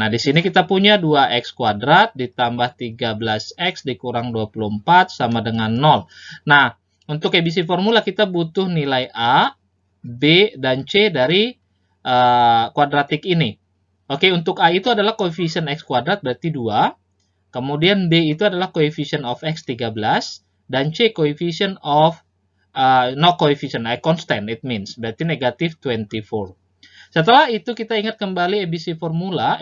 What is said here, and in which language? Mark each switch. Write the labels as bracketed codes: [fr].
[id] Nah, di sini kita punya 2x kuadrat ditambah 13x dikurang 24 sama dengan 0. Nah, untuk ABC formula kita butuh nilai A, B, dan C dari kuadratik ini. Oke, untuk A itu adalah koefisien x kuadrat berarti 2. Kemudian B itu adalah [en] coefficient of x [id] 13. Dan [en] C coefficient of, no coefficient, constant it means. [id] Berarti negatif 24. Setelah itu kita ingat kembali ABC formula.